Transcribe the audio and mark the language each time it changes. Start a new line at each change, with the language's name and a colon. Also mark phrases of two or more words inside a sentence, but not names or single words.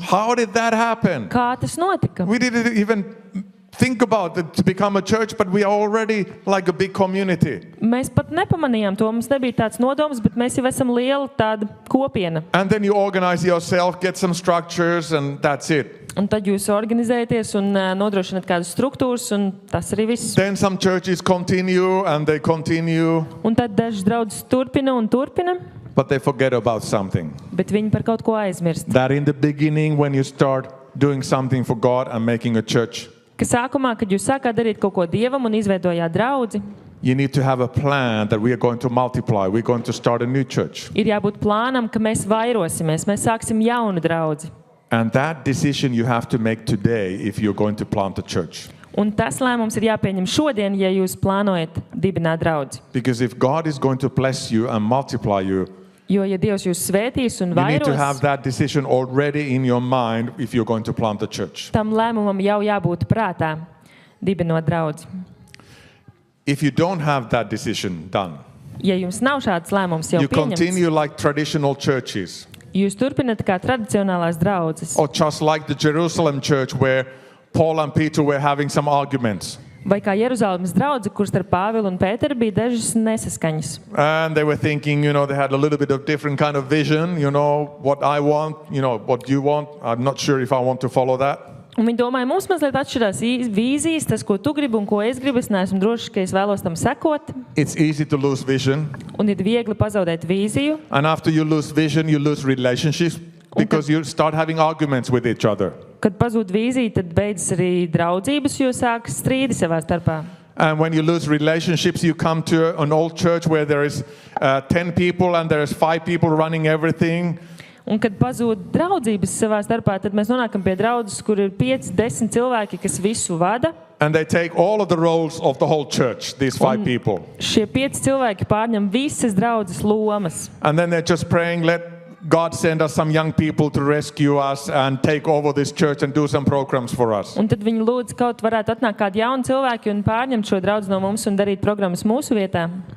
English: How did that happen?
Latvian: Kā tas notika?
English: We didn't even think about it to become a church, but we are already like a big community.
Latvian: Mēs pat nepamanījām to, mums nebija tāds nodoms, bet mēs jau esam liela tāda kopiena.
English: And then you organize yourself, get some structures, and that's it.
Latvian: Un tad jūs organizēties un nodrošināt kādas struktūras, un tas arī viss.
English: Then some churches continue and they continue,
Latvian: Un tad dažas draudzes turpina un turpina,
English: but they forget about something.
Latvian: bet viņi par kaut ko aizmirst.
English: That in the beginning, when you start doing something for God and making a church,
Latvian: Ka sākumā, kad jūs sākāt darīt kaut ko Dievam un izveidojāt draudzi,
English: you need to have a plan that we are going to multiply. We're going to start a new church.
Latvian: ir jābūt plānam, ka mēs vairosimies, mēs sāksim jaunu draudzi.
English: And that decision you have to make today if you're going to plant a church.
Latvian: Un tas lēmums ir jāpieņem šodien, ja jūs plānojat dibināt draudzi.
English: Because if God is going to bless you and multiply you,
Latvian: Jo, ja Dievs jūs svētīs un
English: you need to have
Latvian: vairos,
English: that decision already in your mind if you're going to plant a church.
Latvian: tam lēmumam jau jābūt prātā, dibinot draudzi.
English: If you don't have that decision done,
Latvian: Ja jums nav šāds lēmums jau
English: you
Latvian: pieņemts,
English: continue like traditional churches,
Latvian: jūs turpinat kā tradicionālās draudzes.
English: or just like the Jerusalem church where Paul and Peter were having some arguments.
Latvian: Vai kā Jeruzalemes draudze, kur starp Pāvilu un Pēteru bija dažas nesaskaņas.
English: And they were thinking, they had a little bit of different kind of vision, what I want, what you want. I'm not sure if I want to follow that.
Latvian: Un viņi domāja, mums mazliet atšķirās vīzijas, tas, ko tu gribi un ko es gribu. Es neesmu drošs, ka es vēlos tam sekot.
English: It's easy to lose vision.
Latvian: Un ir viegli pazaudēt vīziju.
English: And after you lose vision, you lose relationships because you start having arguments with each other.
Latvian: Kad pazūd vīzija, tad beidzas arī draudzības, jo sākas strīdi savā starpā.
English: And when you lose relationships, you come to an old church where there is 10 people and there is 5 people running everything.
Latvian: Un kad pazūd draudzības savā starpā, tad mēs nonākam pie draudzes, kur ir 5-10 cilvēki, kas visu vada.
English: And they take all of the roles of the whole church, these 5 people.
Latvian: Šie 5 cilvēki pārņem visas draudzes lomas.
English: And then they're just praying, let God send us some young people to rescue us and take over this church and do some programs for us.
Latvian: Un tad viņi lūdz, kaut varētu atnākt kādi jauni cilvēki un pārņemt šo draudzi no mums un darīt programmas mūsu vietā.